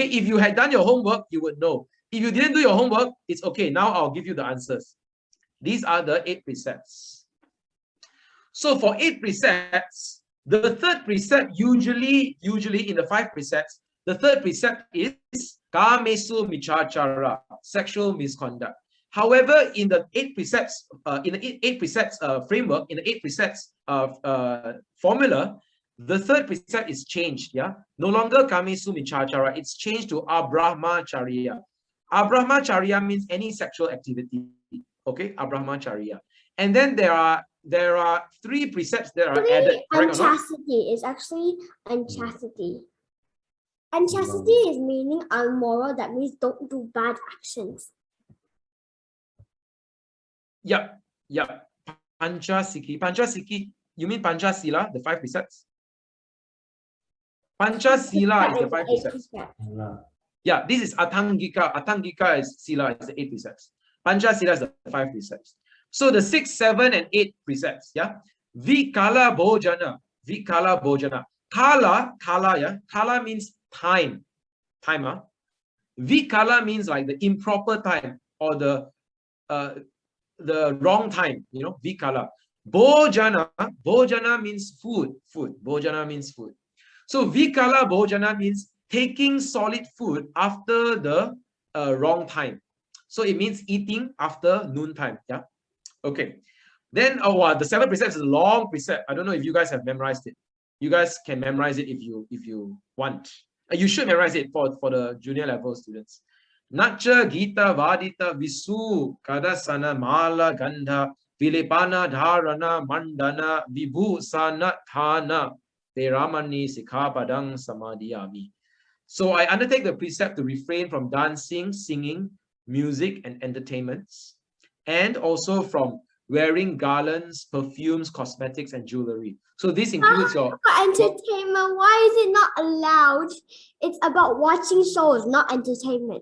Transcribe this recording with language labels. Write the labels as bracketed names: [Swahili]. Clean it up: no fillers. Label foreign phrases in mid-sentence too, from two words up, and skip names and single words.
[English] If you had done your homework, you would know. If you didn't do your homework, it's okay. Now I'll give you the answers. These are the 8 precepts. So for 8 precepts, the third precept usually in the 5 precepts, the third precept is [Pali] kamesu michachara, [English] sexual misconduct. However, in the 8 precepts, framework, in the 8 precepts formula, the third precept is changed. Yeah, no longer [Pali] kamesu michachara. [English] It's changed to abrahmacharya. Abrahmacharya means any sexual activity. Okay, abrahmacharya. And then there are 3 precepts that are added. Unchastity is actually unchastity. Unchastity is meaning unmoral. That means don't do bad actions. Yeah. Panchasiki. You mean Panchasila, the 5 precepts? Panchasila is the 5 precepts. Yeah, this is Atangika. Atangika is Sila, is the 8 precepts. Panchasila is the 5 precepts. So the 6, 7, and 8 precepts, yeah. [Pali] Vikala bojana. Vikala bojana. [English] Kala, yeah. Kala means time. Time, Vikala means like the improper time or the wrong time, you know, vikala. Bojana means food. Bojana means food. So [Pali] vikala bojana [English] means taking solid food after the wrong time. So it means eating after noontime. Yeah. Okay. Then the 7 precepts is a long precept. I don't know if you guys have memorized it. You guys can memorize it if you want. You should memorize it for the junior level students. [Pali] Nacha Gita Vadita Visu Kadasana Mala Gandha Vilipana Dharana Mandana Vibhu Sana Thana Theramani Sikhapadang Samadhiyami. [English] So I undertake the precept to refrain from dancing, singing, music, and entertainments, and also from wearing garlands, perfumes, cosmetics, and jewelry. So this includes your entertainment. Why is it not allowed? It's about watching shows, not entertainment.